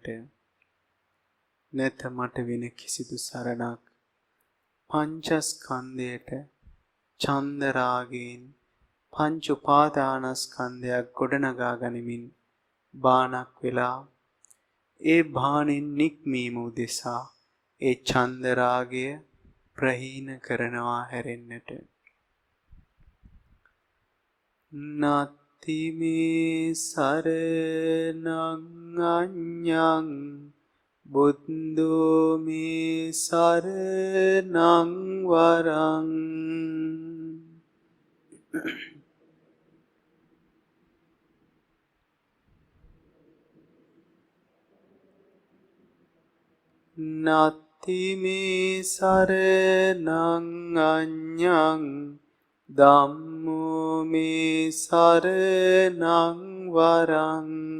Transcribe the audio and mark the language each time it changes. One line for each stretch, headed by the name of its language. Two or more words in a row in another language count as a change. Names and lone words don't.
Sinhala: නැත මට වෙන කිසිදු සරණක් පංචස්කන්ධයට ඡන්ද රාගයෙන් පංච උපාදානස්කන්ධයක් ගොඩනගා ගනිමින් බාණක් වෙලා ඒ බාණෙන් නික්මීම උදෙසා ඒ ඡන්ද රාගය ප්‍රහීන කරනවා හැරෙන්නට.
Pali: නත්ති මේ සරණං අඤ්ඤං බුද්ධෝ මේ සරණං වරං. නත්ති මේ සරණං අඤ්ඤං ධම්මෝ මේ සරණං වරං.